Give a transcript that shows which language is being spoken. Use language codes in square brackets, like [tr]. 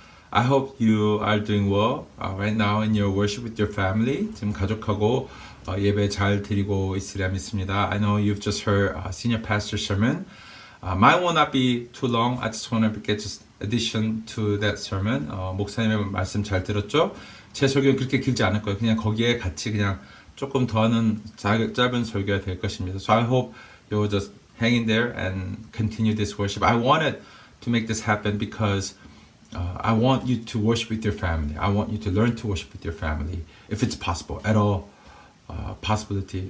[en] I hope you are doing well right now in your worship with your family. [ko] 지금 가족하고 예배 잘 드리고 있으리라 믿습니다. [en] I know you've just heard Senior Pastor's sermon. Mine will not be too long. I just want to get just addition to that sermon. [ko] 목사님의 말씀 잘 들었죠? 제 설교는 그렇게 길지 않을 거예요. 그냥 거기에 같이 그냥 조금 더하는 짧은 설교가 될 것입니다. [en] So I hope you will just hang in there and continue this worship. I wanted to make this happen because I want you to worship with your family. I want you to learn to worship with your family if it's possible, at all possibility.